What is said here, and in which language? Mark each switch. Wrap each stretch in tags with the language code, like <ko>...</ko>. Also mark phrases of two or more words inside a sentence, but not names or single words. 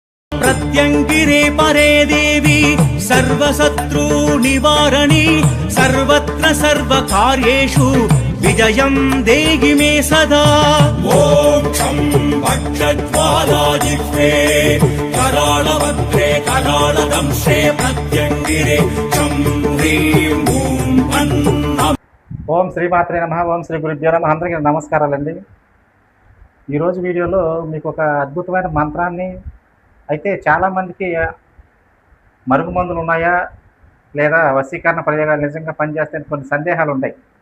<sa>प्रत्यङ्गिरे परे देवी सर्वशत्रु निवारणी सर्वत्र सर्वकार्येषु विजयं देहि मे सदा। मोक्षं भक्षज्वालाजिह्वे कराळवक्त्रे कराळदंशे प्रत्यङ्गिरे चं ह्रीं ॐ अन्नम्। ఓం శ్రీమాత్రే నమః. ఓం శ్రీ గురుభ్యో నమః.</sa> <te>అందరికీ నమస్కారాలండి. ఈరోజు వీడియోలో మీకు ఒక అద్భుతమైన మంత్రాన్ని అయితే చాలామందికి మరుగుమందులు ఉన్నాయా లేదా వశీకరణ ప్రయోగాలు నిజంగా పనిచేస్తాయని కొన్ని సందేహాలు ఉంటాయి.</te>